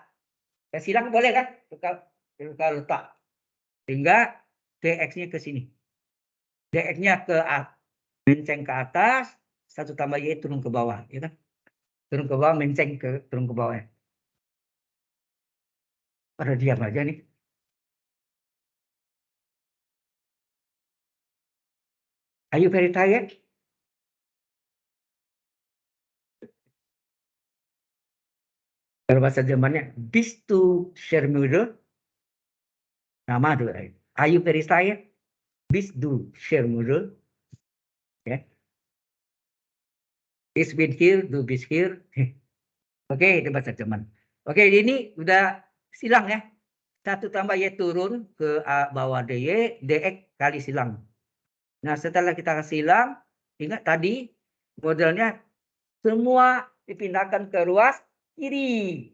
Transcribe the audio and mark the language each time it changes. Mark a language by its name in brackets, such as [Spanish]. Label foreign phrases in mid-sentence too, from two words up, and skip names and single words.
[Indonesian] Ya, silang boleh kan? Tukar letak. Sehingga dx-nya ke sini. Dx-nya ke menceng ke atas, 1 tambah y turun ke bawah. Ya kan? Turun ke bawah, menceng turun ke bawah. Pada diam aja nih. [English] Are you very tired? [Indonesian] Kalau bahasa Jermannya, [German] bist du Schermüde? [Indonesian] Nama dulu. [English] Are you very tired? [German] Bist du Schermüde? Ya. Ich bin hier, du bist hier. [Indonesian] Oke, itu bahasa Jerman. Oke, ini udah silang ya. 1 tambah Y turun ke bawah DY, DX kali silang. Nah, setelah kita silang, ingat tadi modelnya semua dipindahkan ke ruas kiri.